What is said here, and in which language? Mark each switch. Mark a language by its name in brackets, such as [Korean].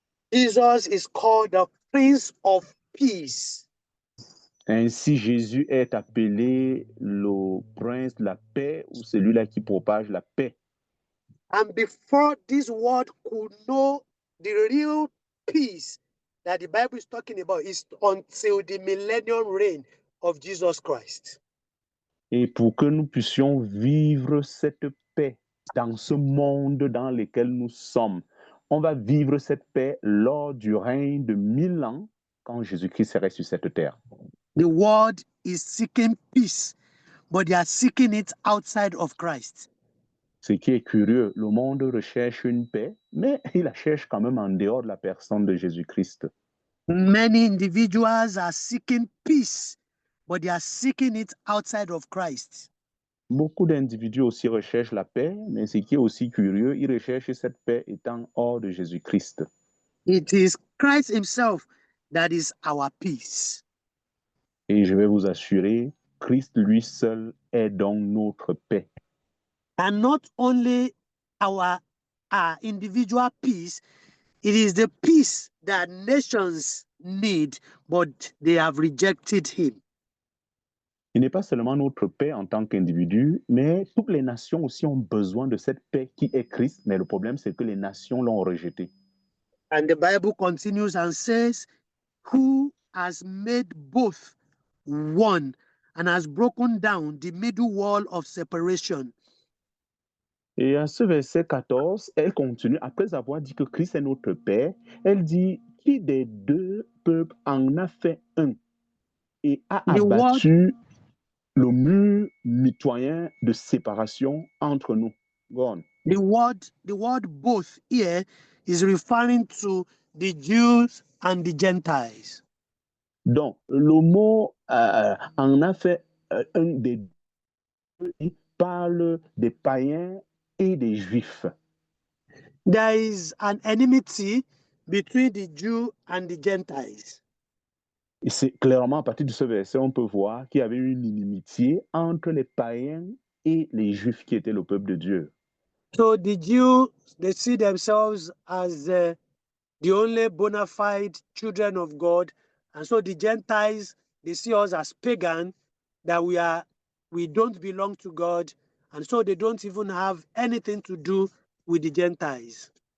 [English] Jesus is called the Prince of Peace. [French] Ainsi, Jésus est appelé le prince de la paix ou celui-là qui propage la paix. [English] And before this world could know the real peace that the Bible is talking about, is until the millennium reign of Jesus Christ. [French] Et pour que nous puissions vivre cette paix dans ce monde dans lequel nous sommes, on va vivre cette paix lors du règne de 1000 ans quand Jésus-Christ serait sur cette terre. [English] The world is seeking peace, but they are seeking it outside of Christ. [French] Ce qui est curieux, le monde recherche une paix, mais il la cherche quand même en dehors de la personne de Jésus-Christ. [English] Many individuals are seeking peace, but they are seeking it outside of Christ. [French] Beaucoup d'individus aussi recherchent la paix, mais ce qui est aussi curieux, ils recherchent cette paix étant hors de Jésus-Christ. [English] It is Christ himself that is our peace. [French] Et je vais vous assurer, Christ lui seul est donc notre paix. [English] And not only our individual peace, it is the peace that nations need, but they have rejected him. [French] Il n'est pas seulement notre paix en tant qu'individu, mais toutes les nations aussi ont besoin de cette paix qui est Christ. Mais le problème, c'est que les nations l'ont rejeté. [English] And the Bible continues and says, who has made both one and has broken down the middle wall of separation. [French] Et à ce verset 14, elle continue, après avoir dit que Christ est notre Père, elle dit, qui des deux peuples en a fait un et a abattu le mur mitoyen de séparation entre nous. [English] Go on. The word both here is referring to the Jews and the Gentiles. [French] Donc, le mot en a fait un des deux, il parle des païens et des juifs. [English] There is an enmity between the Jew and the Gentiles. [French] Et c'est clairement à partir de ce verset, on peut voir qu'il y avait une inimitié entre les païens et les juifs qui étaient le peuple de Dieu. [English] So the Jews, they see themselves as the only bona fide children of God. And so the Gentiles, they see us as pagan, that we don't belong to God. And so they don't even have anything to do with the Gentiles.